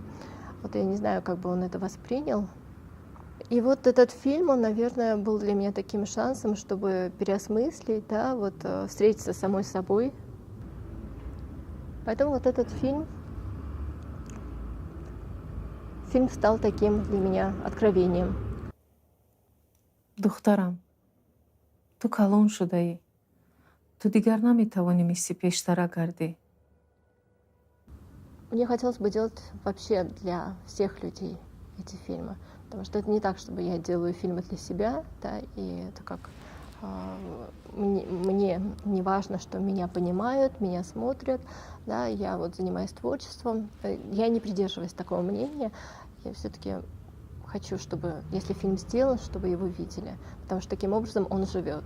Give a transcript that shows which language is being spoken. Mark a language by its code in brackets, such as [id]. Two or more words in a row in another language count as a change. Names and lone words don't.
[ru] Вот я не знаю, как бы он это воспринял. И вот этот фильм, он, наверное, был для меня таким шансом, чтобы переосмыслить, да, вот встретиться с самой собой. Поэтому вот этот фильм стал таким для меня откровением. [fa] دخترم تو کلان شده ای تو دیگر نمیتوانی میسی پیشتر گردی. [ru] Мне хотелось бы делать вообще для всех людей эти фильмы, потому что это не так, чтобы я делаю фильмы для себя, да, и это как мне не важно, что меня понимают, меня смотрят, да, я вот занимаюсь творчеством, я не придерживаюсь такого мнения, я все-таки хочу, чтобы, если фильм сделан, чтобы его видели, потому что таким образом он живет.